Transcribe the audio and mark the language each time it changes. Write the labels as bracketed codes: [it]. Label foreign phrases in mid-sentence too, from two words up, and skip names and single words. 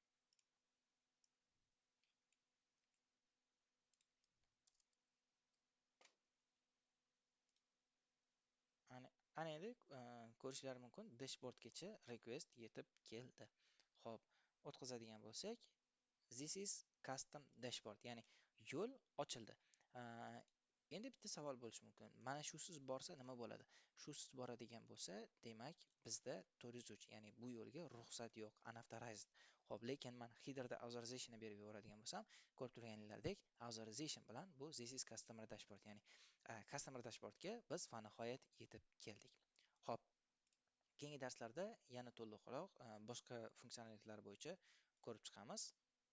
[uz] Ana endi ko'rishlari mumkin, dashboardgacha request yetib keldi. Xo'p, o'tkazadigan bo'lsak, [en] this is custom dashboard, [uz] ya'ni yo'l ochildi. Endi bitta savol bo'lishi mumkin. Mana shusiz borsa nima bo'ladi? Shusiz boradigan bo'lsa, demak bizda 403, ya'ni bu yo'lga ruxsat yo'q, unauthorized. Xo'p, lekin men headerda authorization berib yuboradigan bo'lsam, ko'rib turganingizdek, authorization bilan bu [en] this is customer dashboard, [uz] ya'ni [en] customer dashboardga [uz] biz va nihoyat yetib keldik. Xo'p, keyingi darslarda yana to'liqroq boshqa funksiyonalliklar bo'yicha ko'rib chiqamiz.